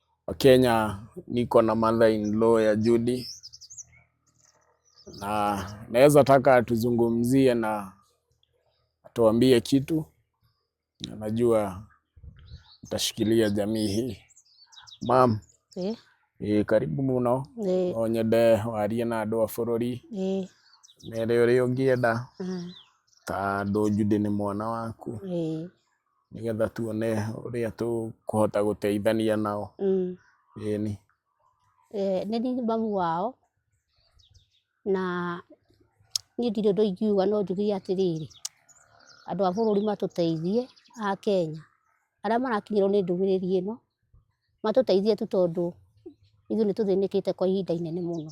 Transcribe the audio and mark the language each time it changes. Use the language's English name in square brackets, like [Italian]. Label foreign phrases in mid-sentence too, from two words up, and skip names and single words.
[Swahili] Kenya niko na mother-in-law ya Judy, na naweza taka tuzungumzie na atuambie kitu. Najua utashikilia jamii hii. [Kikuyu] Mam, karibu muno. No nyende warie na andu a bururi. Nere uri ungienda ta andu Judy ni mwana waku. Nigetha tuone uria tukuhota guteithania nao. Ni mamu wao na ni ndire ndo ingiuga no njugie atiriri, andu a bururi matuteithie a Kenya aria marakinyirwo ni ndumĩrĩri ĩno matuteithie tu, tondu ithuĩ nĩ tũthĩnĩkĩte kwa ihinda inene mũno.